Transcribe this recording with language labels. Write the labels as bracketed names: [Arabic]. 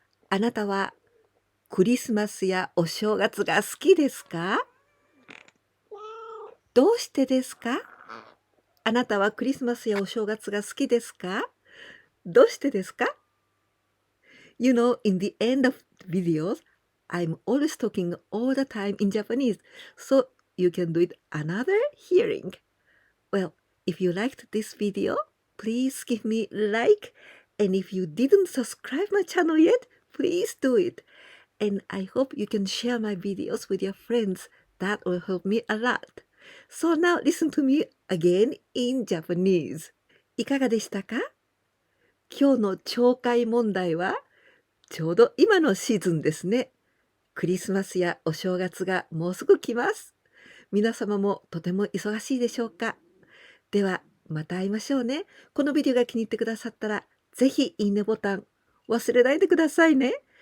[Japanese] あなたはクリスマスやお正月が好きですか？どうしてですか？あなたはクリスマスやお正月が好きですか？どうしてですか？ [English] You know, in the end of videos, I'm always talking all the time in Japanese, so you can do it another hearing. Well, if you liked this video, please give me like, and if you didn't subscribe my channel yet, please do it. And I hope you can share my videos with your friends. That will help me a lot. So now listen to me again in Japanese. [Japanese] いかがでしたか？今日の懲戒問題はちょうど今のシーズンですね。クリスマスやお正月がもうすぐ来ます。皆様もとても忙しいでしょうか？ではまた会いましょうね。このビデオが気に入ってくださったら、ぜひいいねボタン忘れないでくださいね。